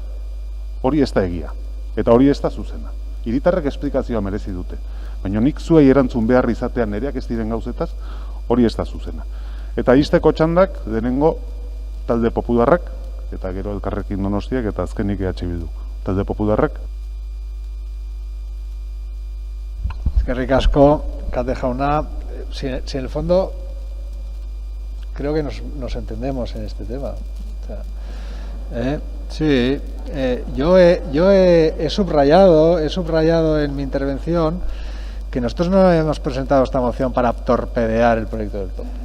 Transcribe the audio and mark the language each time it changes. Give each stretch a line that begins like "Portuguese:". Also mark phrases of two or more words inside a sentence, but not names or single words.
Basque: Hori ez da egia, eta hori ez da zuzena. Hiritarrek esplikazioa merezi dute, baina nik zuei erantzun behar izatean nereak ez diren gauzetaz, hori ez da zuzena. Eta izteko txandak, denengo talde popularrak, eta gero Elkarrekin Donostiak, eta azkenik EH Bildu. Talde popularrak. Eskerrik asko, Kate jauna.
Spanish: Si en el fondo creo que nos entendemos en este tema. O sea, sí, yo he subrayado en mi intervención que nosotros no hemos presentado esta moción para torpedear el proyecto del topo.